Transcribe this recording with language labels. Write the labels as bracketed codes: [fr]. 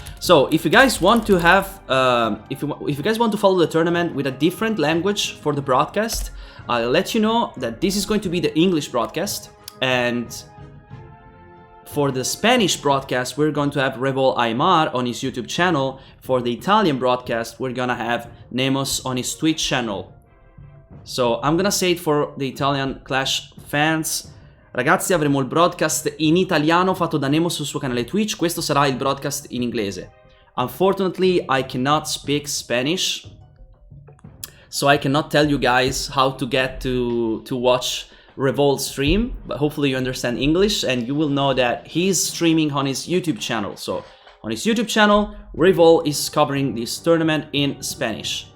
[en] So if you guys want to have, if you guys want to follow the tournament with a different language for the broadcast, I'll let you know that this is going to be the English broadcast, and for the Spanish broadcast we're going to have Revol Aymar on his YouTube channel. For the Italian broadcast we're gonna have Nemos on his Twitch channel. So I'm gonna say it for the Italian Clash fans. [it] Ragazzi, avremo il broadcast in italiano fatto da Nemo sul suo canale Twitch. Questo sarà il broadcast in inglese. [en] Unfortunately, I cannot speak Spanish, so I cannot tell you guys how to get to watch Revolt's stream, but hopefully you understand English and you will know that he's streaming on his YouTube channel. So on his YouTube channel, Revolt is covering this tournament in Spanish.